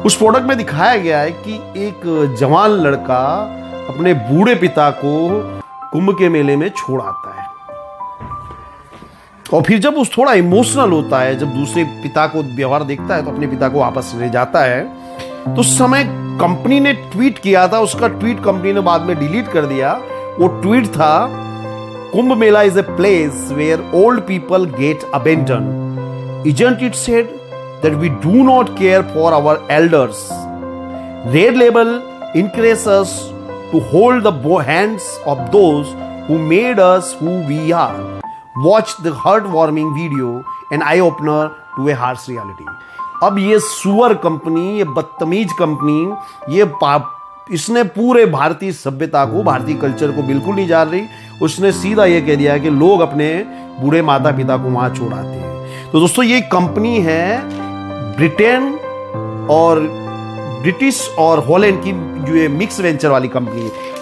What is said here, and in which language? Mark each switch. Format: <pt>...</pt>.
<hi>उस प्रोडक्ट में दिखाया गया है कि एक जवान लड़का अपने बूढ़े पिता को कुंभ के मेले में छोड़ आता है और फिर जब उस थोड़ा इमोशनल होता है, जब दूसरे पिता को व्यवहार देखता है तो अपने पिता को वापस ले जाता है। तो उस समय कंपनी ने ट्वीट किया था, उसका ट्वीट कंपनी ने बाद में डिलीट कर दिया। वो ट्वीट था,</hi> <en>Kumbh Mela is a place where old people get abandoned. Isn't it said that we do not care for our elders? Red Label encourages us to hold the hands of those who made us who we are. Watch the heartwarming video, an eye-opener to a harsh reality.</en> <hi>अब ये सुअर company, ये बदतमीज company, इसने पूरे भारतीय सभ्यता को, भारतीय कल्चर को बिल्कुल नहीं जान रही। उसने सीधा ये कह दिया कि लोग अपने बूढ़े माता पिता को वहां छोड़ाते हैं। तो दोस्तों ये कंपनी है ब्रिटेन और ब्रिटिश और हॉलैंड की, जो ये मिक्स वेंचर वाली कंपनी है।</hi>